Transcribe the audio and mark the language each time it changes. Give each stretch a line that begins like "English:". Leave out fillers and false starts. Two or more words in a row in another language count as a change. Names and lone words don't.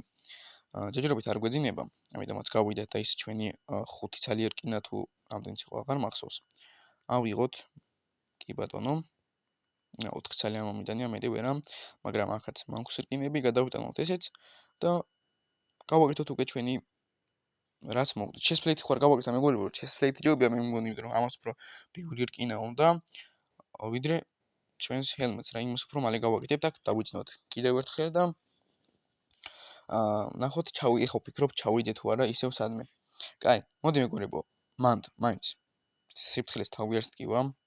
Georgian: ჯერჯერობით არ გვეძინება, ამიტომაც გავიდეთ და ის ჩვენი 5 ცალი რკინა თუ რამდენიც იყო აღარ მახსოვს. ავიღოთ, კი ბატონო. 4 ცალი ამომიდანია, მეტი ვერა, მაგრამ ახაც მაქვს რკინები, გადავიტანოთ ესეც და გავაკეთოთ უკვე ჩვენი რაც მოგდით.
English: chest plate
Georgian: ხوار გავაკეთე, მეგობრებო,
English: chest plate
Georgian: ჯობია, მე მგონი, რომ ამას უფრო ბევრი რკინა უნდა, ვიდრე ჩვენს helmets რა, იმას უფრო მალე გავაკეთებთ, აქ დავიძინოთ კიდევ ერთხელ და ნახოთ, ეხლა ვფიქრობ, ჩავიდე თუ არა ისევ სადმე. კაი, მოდი მეგობრებო, მაინც სიფრთხილეს თავი არ სტკივა.